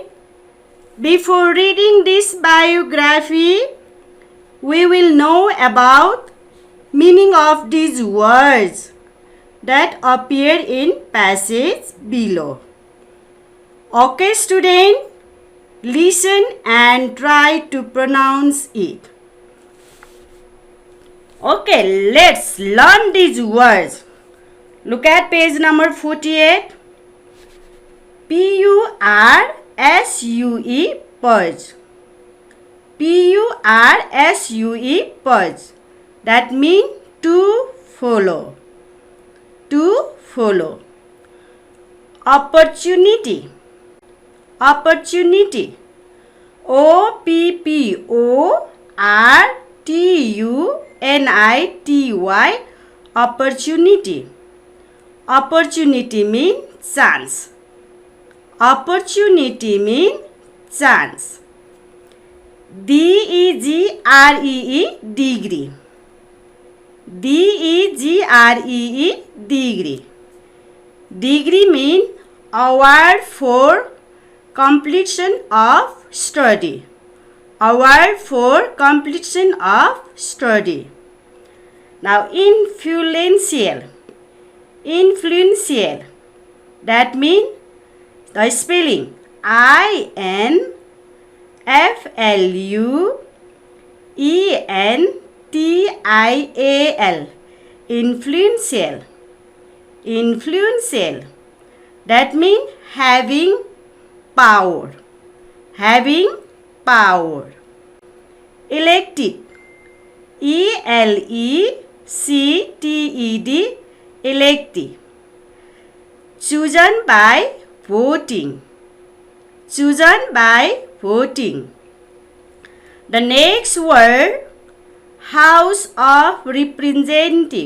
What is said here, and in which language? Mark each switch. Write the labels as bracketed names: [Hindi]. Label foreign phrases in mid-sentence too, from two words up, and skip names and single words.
[English] Before reading this biography, we will know about meaning of these words that appear in passage below. Okay, student, listen and try to pronounce it. Okay, let's learn these words. Look at page number 48. P-U-R-S-U-E, purge. P-U-R-S-U-E, purge. That means to follow. To follow. Opportunity. Opportunity. O-P-P-O-R-T-U-N-I-T-Y. Opportunity. Opportunity means chance. Opportunity means chance. D-E-G-R-E-E, degree. D-E-G-R-E-E, degree. Degree means award for completion of study. Award for completion of study. Now, influential. Influential. That means the spelling I-N-F-L-U E-N-T-I-A-L. Influential. Influential. That means having power. Having power. Elected. E-L-E-C-T-E-D. Elected. Chosen by voting. Chosen by voting. The next word, House of Representative.